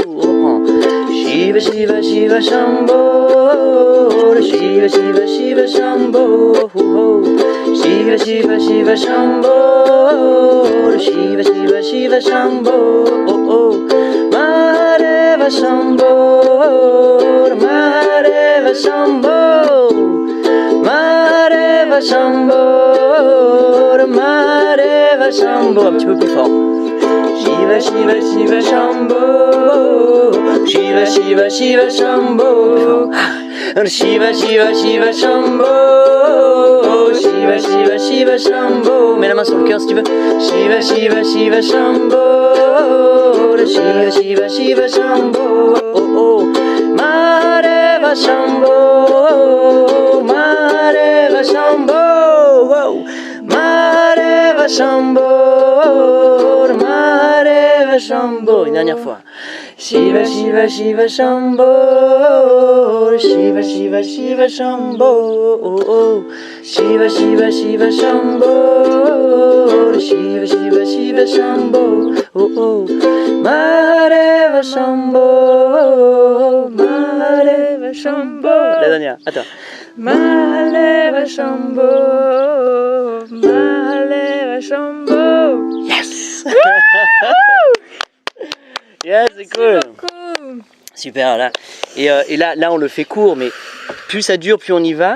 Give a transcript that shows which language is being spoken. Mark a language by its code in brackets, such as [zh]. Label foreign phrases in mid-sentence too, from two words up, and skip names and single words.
[sa] Shiva Shiva Shiva Shambho, Shiva Shiva Shiva Shambho, Shiva Shiva Shiva Shambho, Shiva Shiva Shiva Shambho, Mahadeva Shambho, Mahadeva Shambho, Mahadeva Shambho, Mahadeva Shambho. [fr] Un petit peu plus fort. [sa] Shiva Shiva Shiva Shambho, Shiva Shiva Shiva Shambho, Shiva Shiva Shiva Shambho, Shiva Shiva Shiva Shambho. [fr] Mets la main sur le cœur si tu veux. [sa] Shiva Shiva Shiva Shambho, Shiva Shiva Shiva Shambho, Mahadeva Shambho, Mahadeva Shambho, Mahadeva Shambho, Mahadeva Shambho. [fr] Une dernière fois. [sa] Shiva Shiva Shiva Shambho, Shiva Shiva Shiva Shambho, Shiva Shiva Shiva Shambho, Shiva Shiva Shiva Shambho, Mahadeva Shambho, Mahadeva Shambho. [fr] La dernière, attends. [sa] Mahadeva Shambho, Mahadeva Shambho. [en] Yes. Yeah, [fr] c'est cool. Super là. Et là on le fait court, mais plus ça dure, plus on y va.